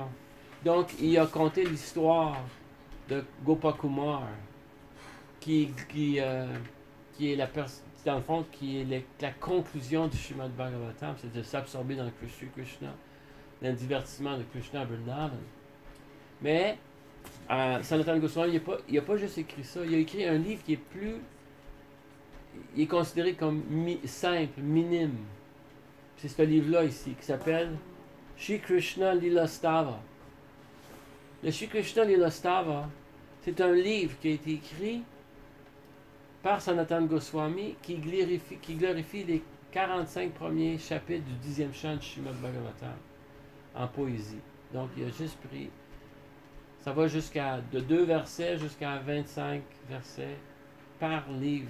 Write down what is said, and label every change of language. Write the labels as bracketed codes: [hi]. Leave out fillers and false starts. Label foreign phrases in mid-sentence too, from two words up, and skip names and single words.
[fr] Donc, il a conté l'histoire de Gopakumar, qui est dans le fond, qui est la conclusion du Srimad Bhagavatam, c'est de s'absorber dans le Sri Krishna, dans le divertissement de Krishna à Vrindavan. Mais Sanatana Goswami, il n'a pas juste écrit ça, il a écrit un livre qui est plus... Il est considéré comme simple, minime. C'est ce livre-là ici, qui s'appelle Shri Krishna Lila Stava. Le Shri Krishna Lila Stava, c'est un livre qui a été écrit par Sanatana Goswami qui glorifie les 45 premiers chapitres du 10e chant du Srimad Bhagavatam en poésie. Donc, il a juste pris... Ça va de 2 versets jusqu'à 25 versets par livre.